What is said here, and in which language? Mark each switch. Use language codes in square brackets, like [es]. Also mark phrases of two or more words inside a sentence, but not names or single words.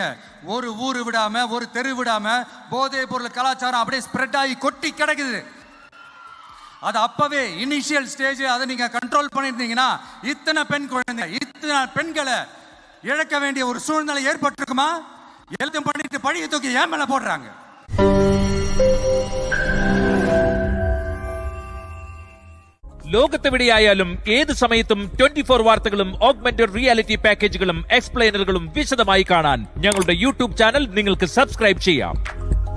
[ta] ஒரு ஊரு விடாம ஒரு தெரு விடாம போதை பொருள் கலாச்சாரம் அப்படியே ஸ்ப்ரெட் ஆகி கொட்டி கிடக்குது. அது அப்பவே [en] initial stage [ta] அதை நீங்க கண்ட்ரோல் பண்ணிருந்தீங்கன்னா இத்தனை பெண்களை இழக்க வேண்டிய ஒரு சூழ்நிலை ஏற்பட்டிருக்குமா? எழுதும் பண்ணிட்டு பழிய தூக்கி ஏன் மேல போடுறாங்க? [ml] ലോകത്തെവിടെയായാലും ഏത് സമയത്തും 24 വാർത്തകളും [en] augmented reality packages [ml] എക്സ്പ്ലെയിനറുകളും വിശദമായി കാണാൻ ഞങ്ങളുടെ യൂട്യൂബ് ചാനൽ നിങ്ങൾക്ക് സബ്സ്ക്രൈബ് ചെയ്യാം.